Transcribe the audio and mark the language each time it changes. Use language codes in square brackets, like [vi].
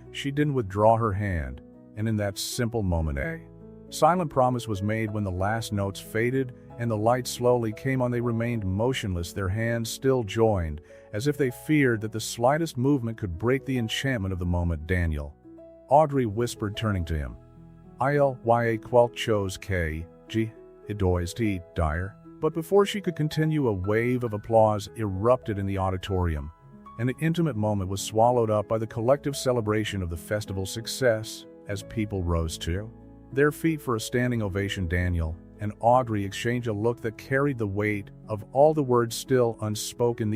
[en] She didn't withdraw her hand, and in that simple moment, a silent promise was made. When the last notes faded and the light slowly came on, they remained motionless, their hands still joined, as if they feared that the slightest movement could break the enchantment of the moment. "Daniel," Audrey whispered, turning to him. [fr] "Il quelque chose que je dois te dire." [en] But before she could continue, a wave of applause erupted in the auditorium, and the intimate moment was swallowed up by the collective celebration of the festival's success. As people rose to their feet for a standing ovation, Daniel and Audrey exchanged a look that carried the weight of all the words still unspoken.